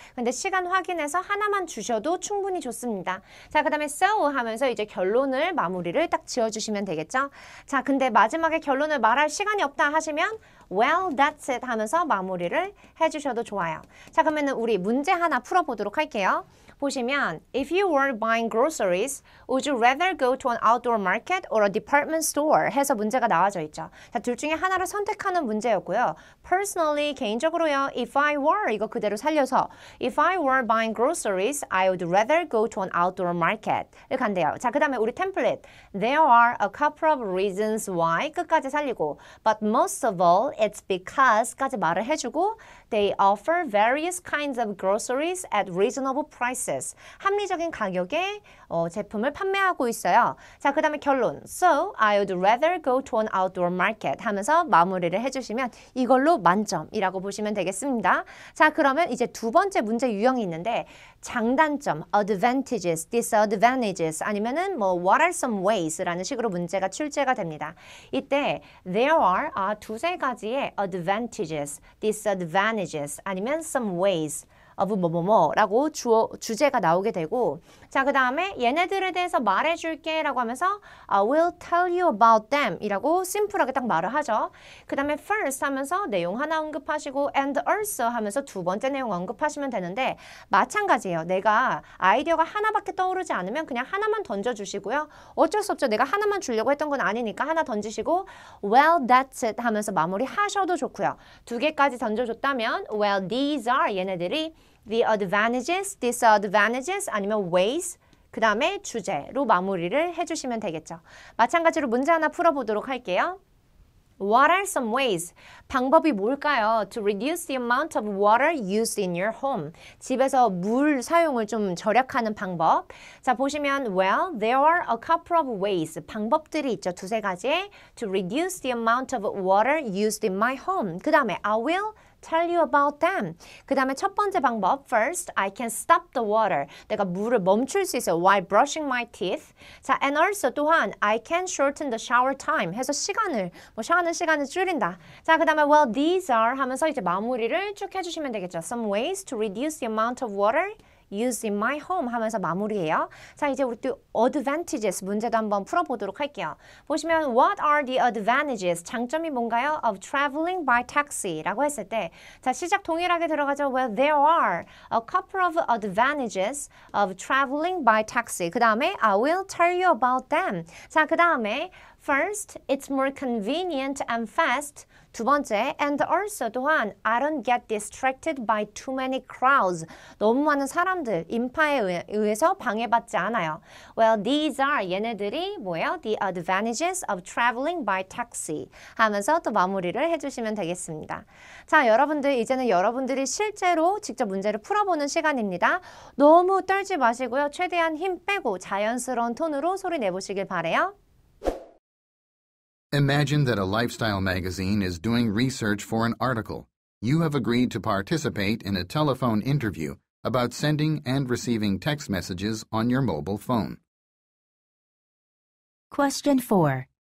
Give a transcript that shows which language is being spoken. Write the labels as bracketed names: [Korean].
[Korean] 근데 시간 확인해서 하나만 주셔도 충분히 좋습니다. 자, 그 다음에 so 하면서 이제 결론을 마무리를 딱 지어주시면 되겠죠. 자, 근데 마지막에 결론을 말할 시간이 없다 하시면 [English] well, that's it [Korean] 하면서 마무리를 해주셔도 좋아요. 자, 그러면 우리 문제 하나 풀어보도록 할게요. [English] 보시면 if you were buying groceries, would you rather go to an outdoor market or a department store? [Korean] 해서 문제가 나와져 있죠. 자, 둘 중에 하나를 선택하는 문제였고요. [English] Personally, 개인적으로요. If I were, 이거 그대로 살려서 If I were buying groceries, I would rather go to an outdoor market. [Korean] 를 간대요. 자, 그 다음에 우리 템플릿 [English] There are a couple of reasons why 끝까지 살리고 But most of all, it's because까지 말을 해주고 They offer various kinds of groceries at reasonable prices. [Korean] 합리적인 가격에 제품을 판매하고 있어요. 자, 그 다음에 결론. [English] So, I would rather go to an outdoor market [Korean] 하면서 마무리를 해주시면 이걸로 만점이라고 보시면 되겠습니다. 자, 그러면 이제 두 번째 문제 유형이 있는데 장단점, advantages, disadvantages 아니면은 what are some ways라는 식으로 문제가 출제가 됩니다. 이때 there are 두세 가지의 advantages, disadvantages 아니면 some ways of 뭐뭐뭐라고 주제가 나오게 되고 자, 그 다음에 얘네들에 대해서 말해줄게 라고 하면서 [English] I will tell you about them [Korean] 이라고 심플하게 딱 말을 하죠. 그 다음에 first 하면서 내용 하나 언급하시고 and also 하면서 두 번째 내용 언급하시면 되는데 마찬가지예요. 내가 아이디어가 하나밖에 떠오르지 않으면 그냥 하나만 던져주시고요. 어쩔 수 없죠. 내가 하나만 주려고 했던 건 아니니까 하나 던지시고 [English] well, that's it [Korean] 하면서 마무리 하셔도 좋고요. 두 개까지 던져줬다면 [English] well, these are [Korean] 얘네들이 the advantages, disadvantages 아니면 ways 그 다음에 주제로 마무리를 해주시면 되겠죠. 마찬가지로 문제 하나 풀어보도록 할게요. [English] What are some ways? [Korean] 방법이 뭘까요? [English] To reduce the amount of water used in your home. [Korean] 집에서 물 사용을 좀 절약하는 방법. [English] 자, 보시면 well, there are a couple of ways. [Korean] 방법들이 있죠. 두세 가지. [English] To reduce the amount of water used in my home. 그 다음에 I will tell you about them. [Korean] 그 다음에 첫 번째 방법 [English] First, I can stop the water. [Korean] 내가 물을 멈출 수 있어요. [English] While brushing my teeth. 자, and also 또한 I can shorten the shower time. [Korean] 해서 시간을 샤워하는 시간을 줄인다. 자, 그 다음에 [English] well, these are [Korean] 하면서 이제 마무리를 쭉 해주시면 되겠죠. [English] Some ways to reduce the amount of water used in my home 하면서 마무리해요. [Korean] 자, 이제 우리 또 advantages 문제도 한번 풀어보도록 할게요. [English] 보시면 what are the advantages? [Korean] 장점이 뭔가요? Of traveling by taxi 라고 했을 때 자, 시작 동일하게 들어가죠. [English] Well, there are a couple of advantages of traveling by taxi. 그 다음에 I will tell you about them. [Korean] 자, 그 다음에 [English] First, it's more convenient and fast. [Korean] 두 번째, [English] and also 또한 I don't get distracted by too many crowds. [Korean] 너무 많은 사람들, 인파에 의해서 방해받지 않아요. [English] Well, these are [Korean] 얘네들이 뭐예요? [English] The advantages of traveling by taxi 하면서 또 마무리를 해주시면 되겠습니다. [Korean] 자, 여러분들 이제는 여러분들이 실제로 직접 문제를 풀어보는 시간입니다. 너무 떨지 마시고요. 최대한 힘 빼고 자연스러운 톤으로 소리 내보시길 바래요. [English] Imagine that a lifestyle magazine is doing research for an article. You have agreed to participate in a telephone interview about sending and receiving text messages on your mobile phone. Question 4.